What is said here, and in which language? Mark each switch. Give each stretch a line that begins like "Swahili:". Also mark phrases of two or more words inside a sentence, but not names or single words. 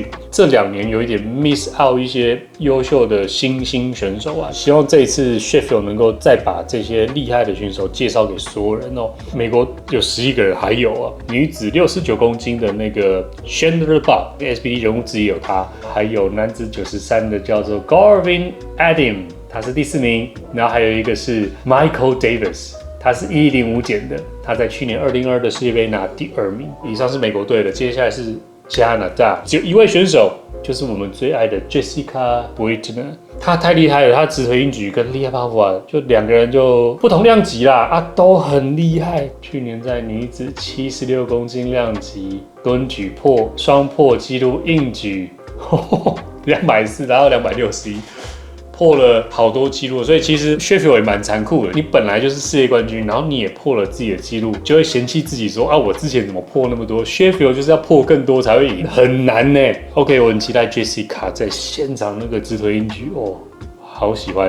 Chinese: 這2年有一點
English: miss out
Chinese: 一些優秀的新興選手啊，希望這一次 Sheffield 能夠再把這些厲害的選手介紹給所有人美國有11個人，還有女子69公斤的那個 Chandler Buck，SBD 人物之一有他，還有男子93的叫做 Garvin Adim， 他是第4名，然後還有一個是 Michael Davis。他是105減的，他在去年2022的世界杯拿第2名。以上是美國隊的，接下來是加拿大，只有1位選手，就是我們最愛的 Jessica Buitner。她太厲害了，她直腿硬舉跟 Lia Bavoil 就2個人就不同量級啦都很厲害。去年在女子76公斤量級蹲舉双破紀錄硬舉， 240達到261，破了好多紀錄。所以其實 Sheffield 也蠻殘酷的，你本來就是世界冠軍，然後你也破了自己的紀錄，就會嫌棄自己說啊，我之前怎麼破那麼多 ？Sheffield 就是要破更多才會贏，很難呢。OK， 我很期待 Jessica 在現場那個直推硬舉哦，好喜歡。